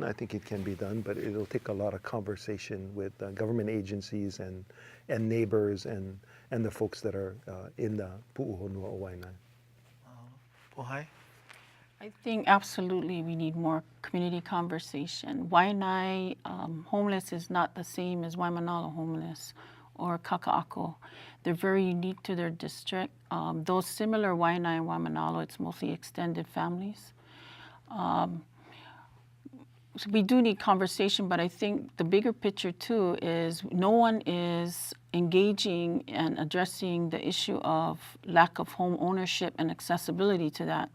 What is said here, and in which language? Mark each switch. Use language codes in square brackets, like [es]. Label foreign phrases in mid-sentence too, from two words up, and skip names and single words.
[en] I think it can be done, but it'll take a lot of conversation with government agencies and neighbors and the folks that are in the Pu'uhonua o Waiʻanae. Pohai? I think absolutely we need more community conversation. Waiʻanae homeless is not the same as Waimanalo homeless or Kaka'ako. They're very unique to their district. Those similar Waiʻanae and Waimanalo, it's mostly extended families. So we do need conversation, but I think the bigger picture too is no one is engaging and addressing the issue of lack of home ownership and accessibility to that.